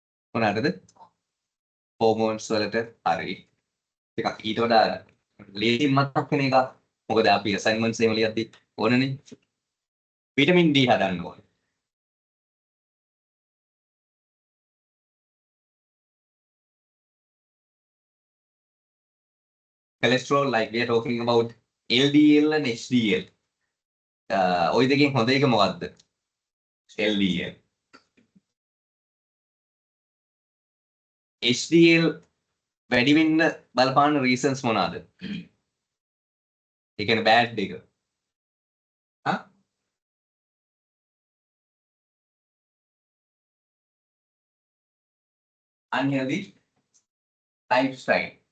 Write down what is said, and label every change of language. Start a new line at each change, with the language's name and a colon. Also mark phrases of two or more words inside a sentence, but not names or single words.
Sinhala: මොනවාටද? හෝමෝන්ස් වලට හරි. ටිකක් ඊට වඩා ලේසියෙන් මතක් වෙන එක. මොකද අපි අසයින්මන්ට්ස් එහෙම ලියද්දි ඕනනේ. විටමින් D හදන්න ඕනේ.
English: cholesterol, like we are talking about LDL and HDL.
Sinhala: ඔය දෙකෙන් හොඳ එක මොකද්ද? LDL. HDL වැඩි වෙන්න බලපාන reasons මොනවාද? ඒ කියන්නේ bad එක. හා?
English: unhealthy lifestyle.